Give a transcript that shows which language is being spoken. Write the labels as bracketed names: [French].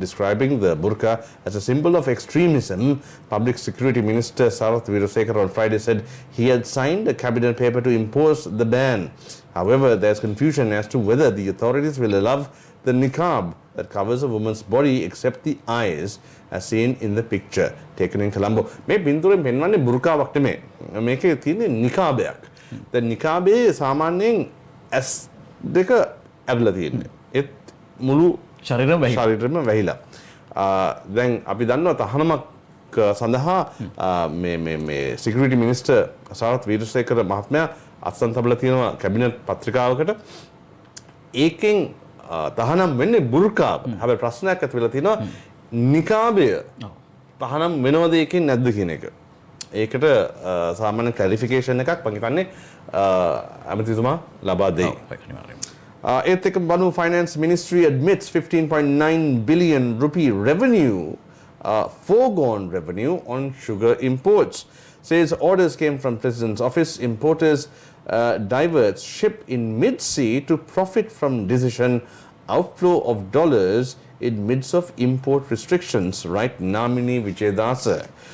[English] Describing the burqa as a symbol of extremism, Public Security Minister Sarath Weerasekara on Friday said he had signed a cabinet paper to impose the ban. However, there's confusion as to whether the authorities will allow the niqab that covers a woman's body except the eyes as seen in the picture taken in Colombo. [Sinhala] මේ පින්තූරෙන් පෙන්වන්නේ බුර්කාවක් නෙමෙයි. මේකේ තියෙන්නේ නිකාබයක්. දැන් නිකාබේ සාමාන්‍යයෙන් ඇස් දෙක ඇරලා තියෙන්නේ. ඒත් මුළු ශරීරෙම වැහිලා. දැන් අපි දන්නවා තහනමක් සඳහා මේ සිකියුරිටි මිනිස්ටර් සරත් වීරසේකර මහත්මයා අත්සන් තබලා තියෙනවා කැබිනට් පත්‍රිකාවකට. ඒකෙන් තහනම් වෙන්නේ බුර්කාව. හැබැයි ප්‍රශ්නයක් ඇති වෙලා තියෙනවා නිකාබය තහනම් වෙනවද ඒකෙන් නැද්ද කියන එක. ඒකට සාමාන්‍ය ක්ලැරිෆිකේෂන් එකක් මම හිතන්නේ අමතිතුමා ලබා දෙයි. ඒත් එක්ක බලමු [English] finance ministry admits 15.9 billion rupee revenue foregone revenue on sugar imports. Says orders came from President's office. Importers diverts ship in mid-sea to profit from decision outflow of dollars in midst of import restrictions, right Namini Vijayadasa.